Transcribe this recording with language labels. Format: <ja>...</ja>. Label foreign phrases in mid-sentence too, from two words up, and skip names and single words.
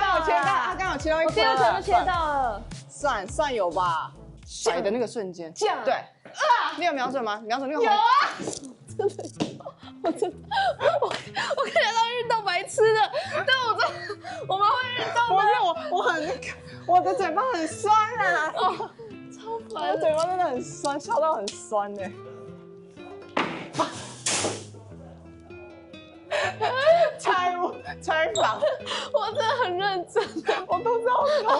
<zh>他剛好切到一顆，我第2層就切到了，算有吧。甩的那個瞬間，對，你有瞄準嗎？瞄準那個。有啊，真的有，我看起來都運動白痴的，但我們會運動嗎？我很那個，我的嘴巴很酸啊，超煩，我嘴巴真的很酸，笑到很酸呢。拆房，我真的很認真的，我都知道。</zh>